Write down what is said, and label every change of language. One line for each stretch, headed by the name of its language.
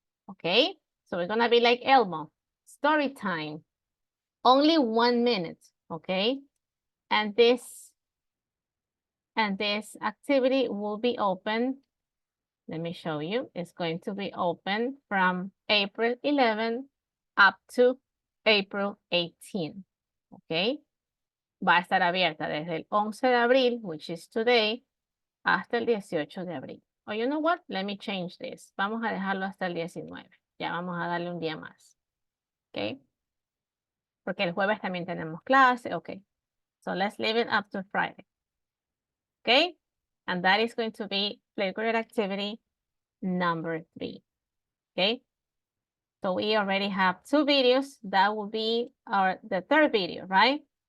English: Okay, so we're gonna be like Elmo, story time, only 1 minute, okay? And this activity will be open. Let me show you. It's going to be open from April 11 up to April 18, okay?
Spanish: Va a estar abierta desde el 11 de abril,
English: which is today,
Spanish: hasta el 18 de abril.
English: Oh, you know what? Let me change this.
Spanish: Vamos a dejarlo hasta el 19. Ya vamos a darle un día más. ¿Ok? Porque el jueves también tenemos clase. Ok.
English: So let's leave it up to Friday. ¿Ok? And that is going to be Flipgrid activity number 3. ¿Ok? So we already have 2 videos. That will be the 3rd video, right?